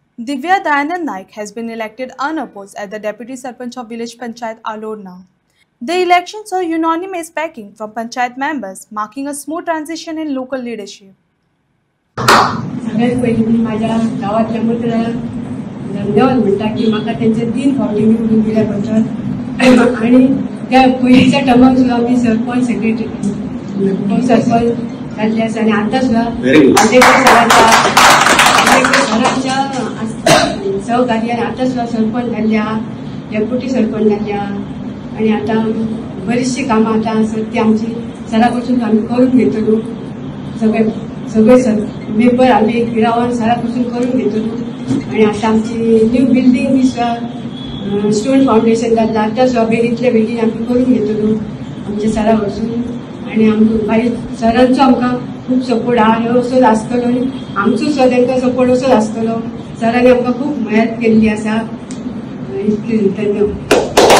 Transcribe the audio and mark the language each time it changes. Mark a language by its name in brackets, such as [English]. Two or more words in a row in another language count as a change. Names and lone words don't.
[English] Divya Dayanand Naik has been elected unopposed as the Deputy Sarpanch of Village Panchayat Alorna. The elections saw unanimous backing from Panchayat members, marking a smooth transition in local leadership. [Marathi] सगळ्यात पहिले मी माझ्या गावातल्या मतदारांना धन्यवाद म्हणता की मला त्यांचे 3 फावटी निवडून दिल्याबद्दल आणि त्या पहिलीच्या टर्मात सुद्धा मी सरपंच सेक्रेटरी सरपंच झाले आणि आता सुद्धा सरांच्या सहकार्याने आता सुद्धा सरपंच झाल्या डेप्युटी सरपंच झाल्या आणि आता बरीचशी कामं आता सध्या ती आमची [Konkani] सरापासून आम्ही करून घेतलो सगळे मेंबर आम्ही गिरावण सरापासून करून घेतलो आणि आता आमची [English] new building [Konkani] बी सुद्धा [English] stone foundation [Konkani] घातला आता सुद्धा बेगीतल्या बेगीन आम्ही करून घेतलो आमच्या सरापासून आणि भाई सरांचो आमकां खूप सपोर्ट हा असोच आसतलो आणि आमचो सुद्धा तांकां सपोर्ट असोच आसतलो सरांनी आमकां खूप मदत केल्ली आसा इतली धन्यवाद.